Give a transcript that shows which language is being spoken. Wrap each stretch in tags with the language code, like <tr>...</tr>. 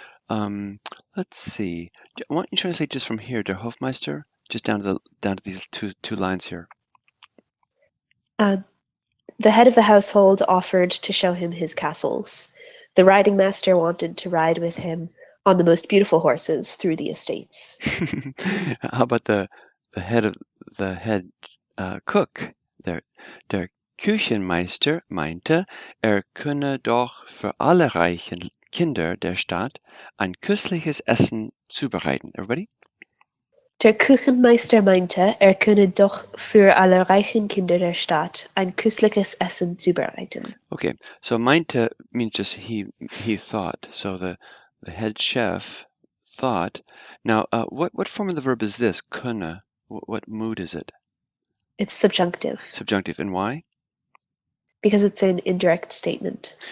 <en>Let's see. Why don't you translate just from here, der Hofmeister, just down to these two lines here. The head of the household offered to show him his castles. The riding master wanted to ride with him on the most beautiful horses through the estates. How about the head cook?</en> <de>Der Küchenmeister meinte, könne doch für alle reichen Kinder der Stadt ein köstliches Essen zubereiten.</de> <en>Everybody?</en> <de>Der Küchenmeister meinte, könne doch für alle reichen Kinder der Stadt ein köstliches Essen zubereiten.</de> <en>Okay, so meinte means just he thought. So the head chef thought. Now, what form of the verb is this? Könne. What mood is it? It's subjunctive. Subjunctive, and why? Because it's an indirect statement.</en>